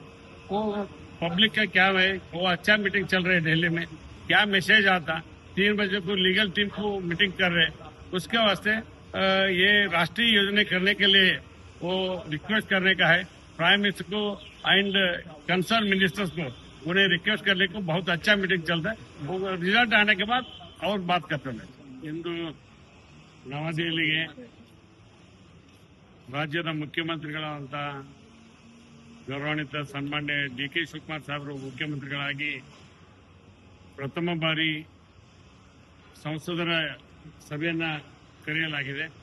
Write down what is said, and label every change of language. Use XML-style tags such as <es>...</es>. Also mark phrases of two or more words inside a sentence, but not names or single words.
<hi>वो पब्लिक का क्या है, वो अच्छा मीटिंग चल रही है दिल्ली में, क्या मैसेज आता 3 बजे को</hi> <en>legal team</en> <hi>को मीटिंग कर रहे हैं, उसके वास्ते ये राष्ट्रीय योजना करने के लिए वो रिक्वेस्ट करने का है</hi> <en>prime minister</en> <hi>को</hi> <en>and concern ministers</en> <hi>को, उन्हें रिक्वेस्ट करने को। बहुत अच्छा मीटिंग चलता है, वो रिजल्ट आने के बाद और बात करते हैं।</hi> <kn>इंದು ನವದೆಹಲಿಗೆ ರಾಜ್ಯದ ಮುಖ್ಯಮಂತ್ರಿಗಳಾದಂಥ ಗೌರವಾನ್ವಿತ ಸನ್ಮಾನ್ಯ ಡಿ.ಕೆ. ಶಿವಕುಮಾರ್ ಸಾಹೇಬರು ಮುಖ್ಯಮಂತ್ರಿಗಳಾಗಿ ಪ್ರಥಮ ಬಾರಿ ಸಂಸದರ ಸಭೆಯನ್ನು ಕರೆಯಲಾಗಿದೆ.</kn>